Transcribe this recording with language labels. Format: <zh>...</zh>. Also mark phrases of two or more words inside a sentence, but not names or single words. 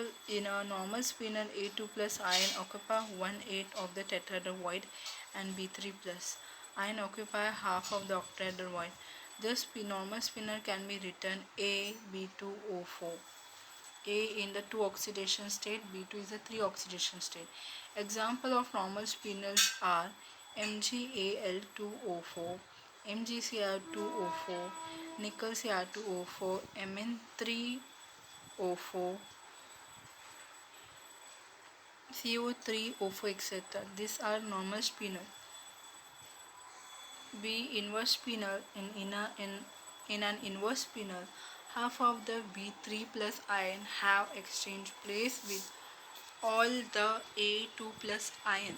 <en>In a normal spinel, A2 plus ion occupy 1/8 of the tetrahedral void and B3 plus ion occupy half of the octahedral void. Thus, normal spinel can be written A B2O4. A in the 2 oxidation state, B2 is a 3 oxidation state. Example of normal spinels are MgAl2O4, MgCr2O4, nickel Cr2O4, Mn3O4, CO3O4, etc. These are normal spinel. B inverse spinel. In an inverse spinel, half of the B3 plus ion have exchanged place with all the A2 plus ion.</en>